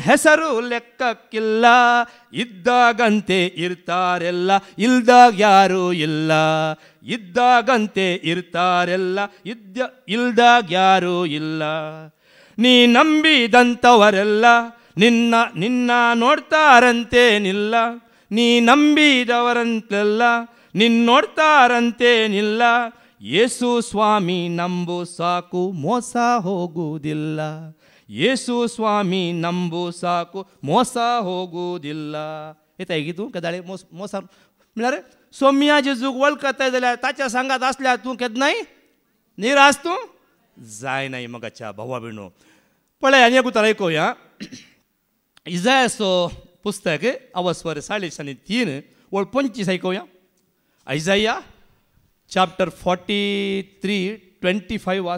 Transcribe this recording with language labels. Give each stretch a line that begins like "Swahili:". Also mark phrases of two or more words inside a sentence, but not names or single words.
Kannada: ಹೆಸರು ಲೆಕ್ಕಕ್ಕಿಲ್ಲ ಇದ್ದಾಗಂತೆ ಇರ್ತಾರೆಲ್ಲ ಇಲ್ದಾಗ ಯಾರೂ ಇಲ್ಲ ಇದ್ದಾಗಂತೆ ಇರ್ತಾರೆಲ್ಲ ಇಲ್ದಾಗ ಯಾರೂ ಇಲ್ಲ ನೀ ನಂಬಿದಂಥವರೆಲ್ಲ ನಿನ್ನ ನೋಡ್ತಾರಂತೇನಿಲ್ಲ ನೀ ನಂಬಿದವರಂತೆಲ್ಲ ನೋಡ್ತಾರಂತೇನಿಲ್ಲ ಯೇಸು ಸ್ವಾಮಿ ನಂಬು ಸಾಕು ಮೋಸ ಹೋಗುವುದಿಲ್ಲ ಯೇಸು ಸ್ವಾಮಿ ನಂಬು ಸಾಕು ಮೋಸ ಹೋಗುವುದಿಲ್ಲ
Konkani: येता तूं केदाळे मोसा म्हळ्यार सोम्या जेजूक वळखताय जाल्यार ताच्या सांगात आसल्यार तूं केन्नाय निराश तूं जायनाय मगाच्या भावा भयणो पळय आनी एक उतर आयकुया इजायाचो पुस्तक अवस्वर 3:3 वळ 25 आयकुया इजाया चॅप्टर 43:25 वाच